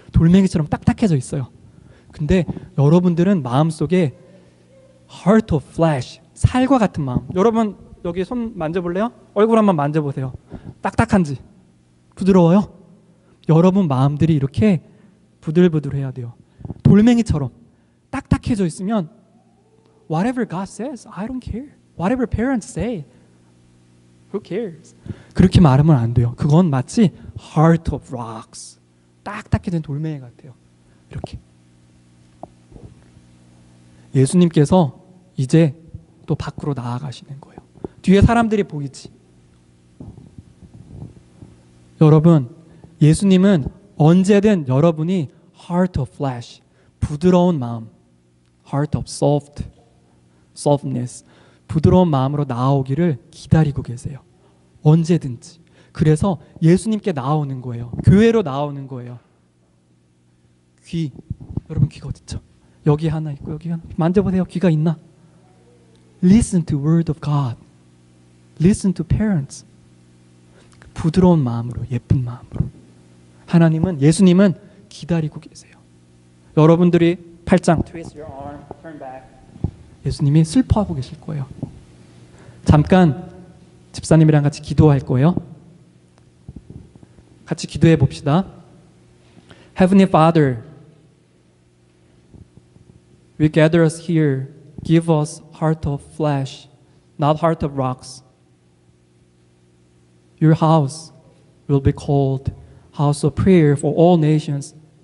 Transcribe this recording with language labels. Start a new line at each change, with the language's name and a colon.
Korean: 돌멩이처럼 딱딱해져 있어요. 근데 여러분들은 마음속에
English: Heart of flesh.
Korean: 살과 같은 마음. 여러분 여기 손 만져볼래요? 얼굴 한번 만져보세요. 딱딱한지 부드러워요? 여러분 마음들이 이렇게 부들부들해야 돼요. 돌멩이처럼 딱딱해져 있으면
English: Whatever God says, I don't care. Whatever parents say, who cares?
Korean: 그렇게 말하면 안 돼요. 그건 마치
English: Heart of rocks.
Korean: 딱딱해진 돌멩이 같아요. 이렇게. 예수님께서 이제 또 밖으로 나아가시는 거예요. 뒤에 사람들이 보이지. 여러분, 예수님은 언제든 여러분이
English: heart of flesh,
Korean: 부드러운 마음,
English: heart of softness,
Korean: 부드러운 마음으로 나오기를 기다리고 계세요. 언제든지. 그래서 예수님께 나오는 거예요. 교회로 나오는 거예요. 귀, 여러분 귀가 어딨죠? 여기 하나 있고 여기 하나. 만져보세요. 귀가 있나?
English: Listen to word of God. Listen to parents.
Korean: 부드러운 마음으로, 예쁜 마음으로. 하나님은, 예수님은 기다리고 계세요. 여러분들이 팔짱
English: twist your arm, turn back.
Korean: 예수님이 슬퍼하고 계실 거예요. 잠깐 집사님이랑 같이 기도할 거예요. 같이 기도해 봅시다.
English: Heavenly Father, we gather us here. Give us heart of flesh, not heart of rocks. Your house will be called house of prayer for all nations.